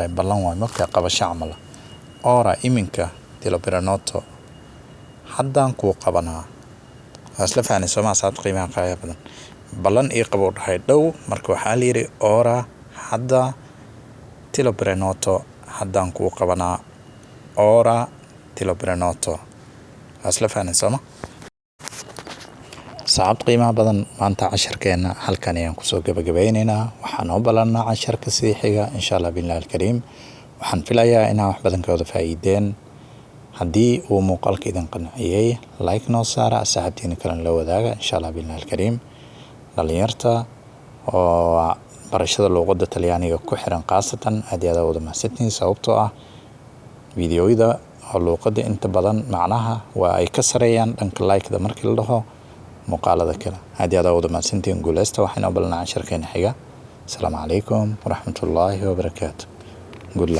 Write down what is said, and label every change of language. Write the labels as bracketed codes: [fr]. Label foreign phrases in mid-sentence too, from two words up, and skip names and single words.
[so] ballan waay markaa qabasho camal ora iminka [it] te lo prenoto [so] haddaan kuu qabanaa waa isla fahanay soomaa saad qiimaha qaaya badan ballan ii qabo dhahay dhow marka waxaa la yidhi ora hadda [it] te lo prenoto [so] haddaan kuu qabanaa [it] ora te lo prenoto [so] waa isla fahanay sooma saacad qiimaha badan maanta casharkeena halkan ayaan kusoo gabagabaynaynaa waxaan u ballanaa casharka sii xiga [ar] إن شاء الله بالله الكريم [so] waxaan filayaa inaan wax badan ka wada faa'iideen haddii uu muuqaalka idin qanciyay like noo saara asxaabtiina kale la wadaaga [ar] إن شاء الله بالله الكريم [so] dhalinyarta oo barashada luqadda Talyaaniga ku xiran qaasatan aad iyo aad wada mahadsantihiin sababtoo ah fiidiyowyada oo luqadda inta badan macnaha waa ay ka sareeyaan dhanka like-da markii la dhaho muuqaalada kale aad iyo aad wada mahadsantihiin guuleysta waxayna u ballanaa casharkeena xiga [ar] السلام عليكم ورحمة الله وبركاته [en] good luck